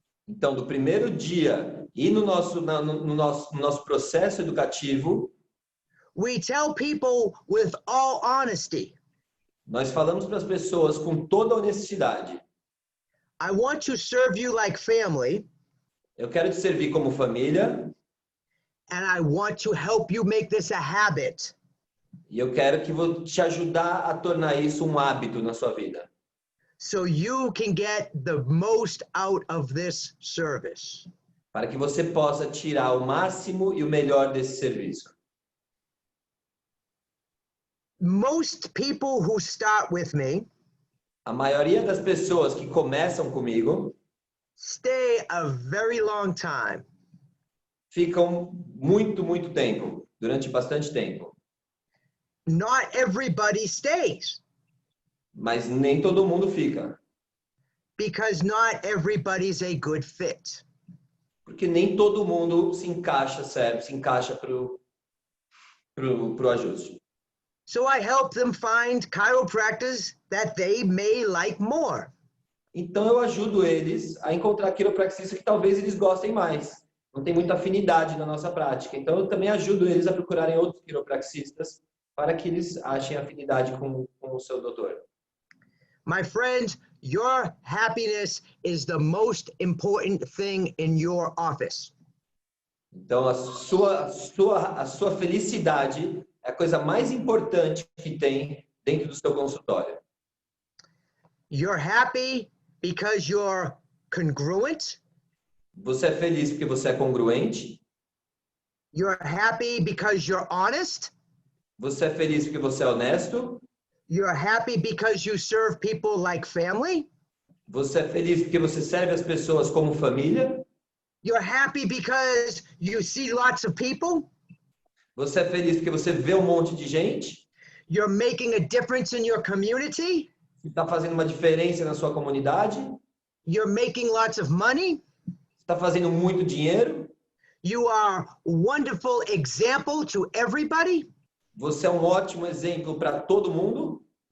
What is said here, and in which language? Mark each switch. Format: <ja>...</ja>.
<pt>Então, do primeiro dia e no nosso processo educativo,</pt> <en>we tell people with all honesty,</en> <pt>nós falamos para as pessoas com toda honestidade.</pt> <en>I want to serve you like family,</en> <pt>Eu quero te servir como família</pt> <en>and I want to help you make this a habit.</en> <pt>e eu quero que vou te ajudar a tornar isso um hábito na sua vida.</pt> <en>So you can get the most out of this service.</en> <pt>Para que você possa tirar o máximo e o melhor desse serviço.</pt> <en>Most people who start with me</en> <pt>A maioria das pessoas que começam comigo</pt> <en>stay a very long time.</en> <pt>ficam muito tempo, durante bastante tempo.</pt> <en>Not everybody stays</en> <pt>Mas nem todo mundo fica,</pt> <en>because not everybody's a good fit.</en> <pt>porque nem todo mundo se encaixa pro ajuste.</pt> <en>So I help them find chiropractors that they may like more.</en> <pt>Então eu ajudo eles a encontrar quiropraxistas que talvez eles gostem mais. Não tem muita afinidade na nossa prática. Então eu também ajudo eles a procurarem outros quiropraxistas para que eles achem afinidade com o seu doutor.</pt> <en>My friend, your happiness is the most important thing in your office.</en> <pt>Então a sua felicidade é a coisa mais importante que tem dentro do seu consultório.</pt> <en>You're happy because you're congruent.</en> <pt>Você é feliz porque você é congruente.</pt> <en>You're happy because you're honest.</en> <pt>Você é feliz porque você é honesto.</pt> <en>You're happy because you serve people like family.</en> <pt>Você é feliz porque você serve as pessoas como família.</pt> <en>You're happy because you see lots of people.</en> <pt>Você é feliz porque você vê um monte de gente.</pt> <en>You're making a difference in your community.</en> <pt>Você está fazendo uma diferença na sua comunidade.</pt> <en>You're making lots of money.</en> <pt>Você está fazendo muito dinheiro.</pt> <en>You are a wonderful example to everybody.</en> <pt>Você é um ótimo exemplo para todo mundo.</pt>